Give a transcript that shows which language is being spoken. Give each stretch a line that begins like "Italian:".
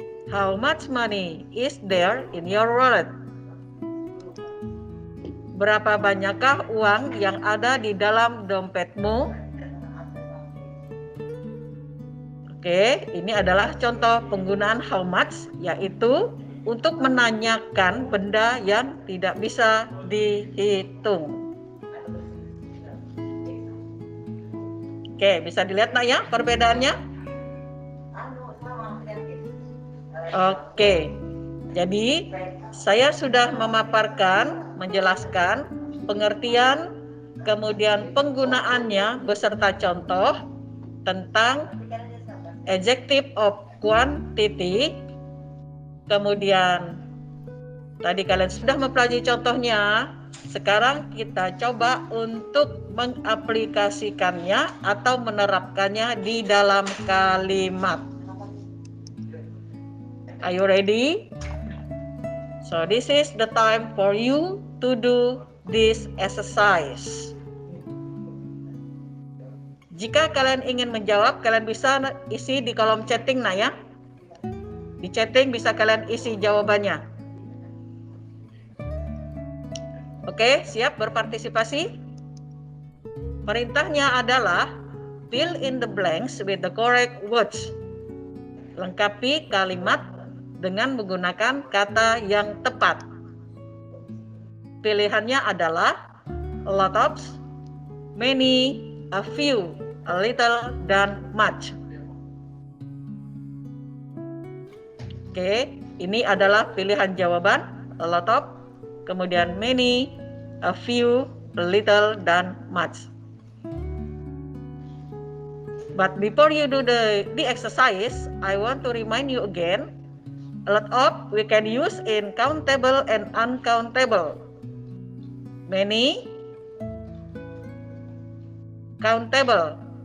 English: How much money is there in your wallet?
Indonesian: Berapa banyakkah uang yang ada di dalam dompetmu? Oke, ini adalah contoh penggunaan how much, yaitu untuk menanyakan benda yang tidak bisa dihitung. Oke, bisa dilihat nak ya perbedaannya? Oke, jadi saya sudah memaparkan, menjelaskan pengertian, kemudian penggunaannya beserta contoh tentang adjective of quantity. Kemudian tadi kalian sudah mempelajari contohnya. Sekarang kita coba untuk mengaplikasikannya atau menerapkannya di dalam kalimat.
English: Are you ready? So this is the time for you to do this exercise.
Indonesian: Jika kalian ingin menjawab, kalian bisa isi di kolom chatting nah ya. Di chatting bisa kalian isi jawabannya. Oke, siap berpartisipasi? Perintahnya adalah
English: fill in the blanks with the correct words.
Indonesian: Lengkapi kalimat dengan menggunakan kata yang tepat. Pilihannya adalah a lot of, many, a few, a little, dan much. Oke, ini adalah pilihan jawaban a lot of, kemudian many, a few, a little, dan much.
English: But before you do the exercise, I want to remind you again, a lot of we can use in countable and uncountable. Many, countable.